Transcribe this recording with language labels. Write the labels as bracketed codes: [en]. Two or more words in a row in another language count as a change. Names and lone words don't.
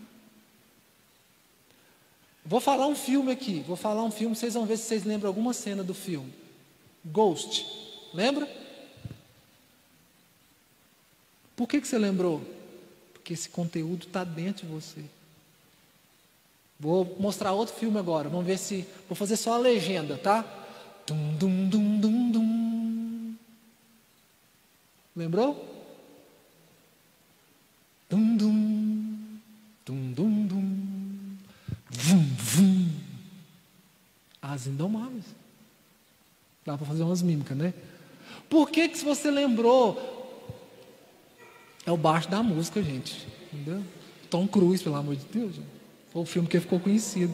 [pt] Vou falar um filme aqui, vocês vão ver se vocês lembram alguma cena do filme. Ghost, lembra? Por que você lembrou? Porque esse conteúdo está dentro de você. Vou mostrar outro filme agora, vamos ver se... Vou fazer só a legenda, tá? Dum, dum, dum, dum, dum. Lembrou? Dum, dum, dum, dum, dum. Vum, vum. As Indomáveis. Dá para fazer umas mímicas, né? Por que se você lembrou? É o baixo da música, gente. Entendeu? Tom Cruise, pelo amor de Deus. Gente. Foi o filme que ficou conhecido.